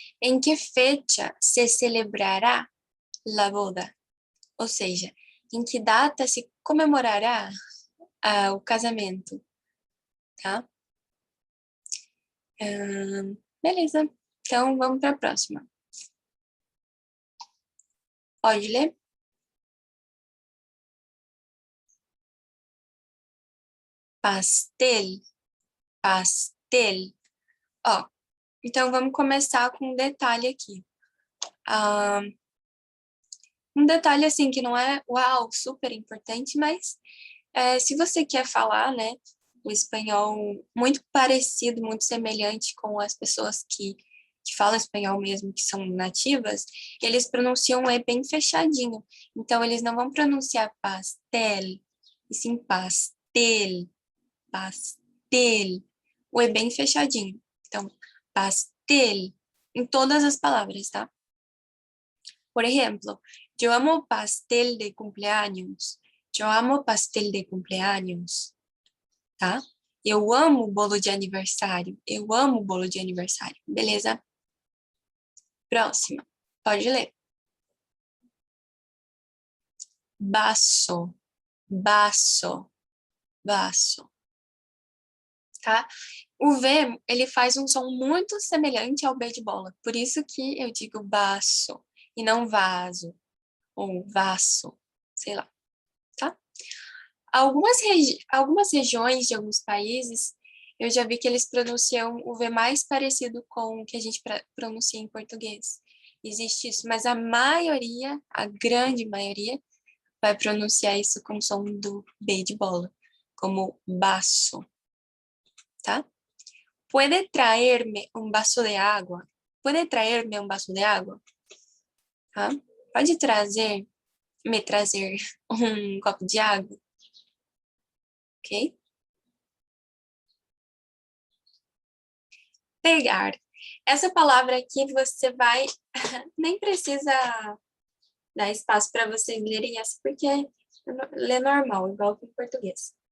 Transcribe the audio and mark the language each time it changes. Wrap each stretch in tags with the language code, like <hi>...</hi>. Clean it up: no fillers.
<es>Em que fecha se celebrará la boda?</es> <pt>Ou seja, em que data se comemorará o casamento, tá? Beleza. Então, vamos para a próxima. Pode ler? Pastel. Pastel. Ó, então vamos começar com um detalhe aqui. Um detalhe assim que não é, uau, super importante, mas se você quer falar, né, o espanhol muito parecido, muito semelhante com as pessoas que falam espanhol mesmo, que são nativas, eles pronunciam o E bem fechadinho. Então, eles não vão pronunciar pastel, e sim pastel, pastel. O E bem fechadinho. Então, pastel, em todas as palavras, tá?</pt> <es>Por ejemplo, yo amo pastel de cumpleaños. Yo amo pastel de cumpleaños. ¿Tá?</es> <pt>Eu amo bolo de aniversário. Eu amo bolo de aniversário. Beleza? Próxima. Pode ler. Baço. Baço. Baço. Tá? O V, ele faz um som muito semelhante ao B de bola. Por isso que eu digo baço e não vaso ou vaso, sei lá, tá? Algumas regiões de alguns países, eu já vi que eles pronunciam o V mais parecido com o que a gente pronuncia em português. Existe isso, mas a maioria, a grande maioria, vai pronunciar isso com o som do B de bola, como baço, tá?</pt> <es>¿Puede traerme un vaso de agua? ¿Puede traerme un vaso de agua?</es> <pt>Tá? Pode me trazer um copo de água? Ok? Pegar. Essa palavra aqui você vai... Nem precisa dar espaço para vocês lerem essa, porque lê normal, igual que em português.</pt>